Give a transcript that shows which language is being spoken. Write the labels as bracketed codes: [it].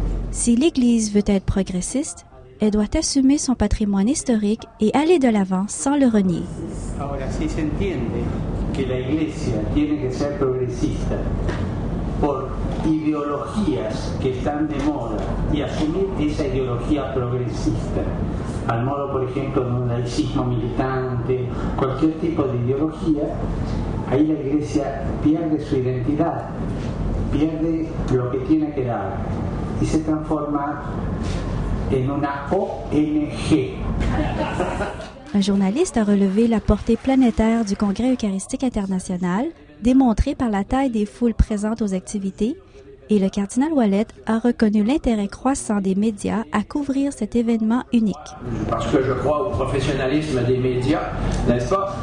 [fr] Si l'Église veut être progressiste, elle doit assumer son patrimoine historique et aller de l'avant sans le renier. [es] Ahora, si se entiende que la Iglesia tiene que ser progresista por ideologías que están de moda y asumir esa ideología progresista, al modo, por ejemplo, de un laicismo militante, cualquier tipo de ideología, ahí la Iglesia pierde su identidad, pierde lo que tiene que dar y se transforma en una ONG. [fr] Un journaliste a relevé la portée planétaire du Congrès eucharistique international, démontrée par la taille des foules présentes aux activités, et le cardinal Ouellet a reconnu l'intérêt croissant des médias à couvrir cet événement unique. Parce que je crois au professionnalisme des médias, n'est-ce pas?